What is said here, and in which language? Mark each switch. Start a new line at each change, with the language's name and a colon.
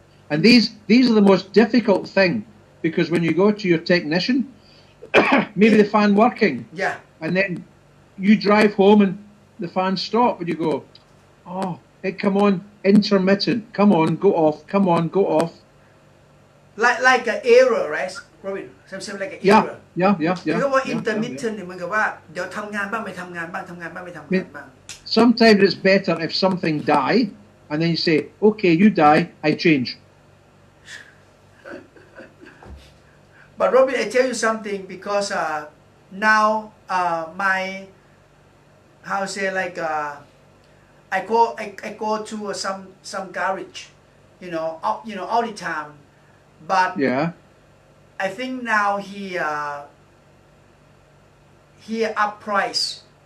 English: And these are the most difficult thing, because when you go to your technician, maybe the fan working. Yeah. And then you drive home and the fan stop and you go, it come on, intermittent, come on, go off, come on, go off. Like an error, right, Robin? Something like an error. Yeah.
Thai: เพราะว่า intermittent เนี่ยมันกับว่าเดี๋ยวทำงานบ้างไม่ทำงานบ้างทำงานบ้างไม่ทำงานบ้าง
English: Sometimes it's better if something die, and then you say, okay, you die, I change. But Robin, I tell you something because now my how to say like I go to some garage, all the time, but I think now he up price.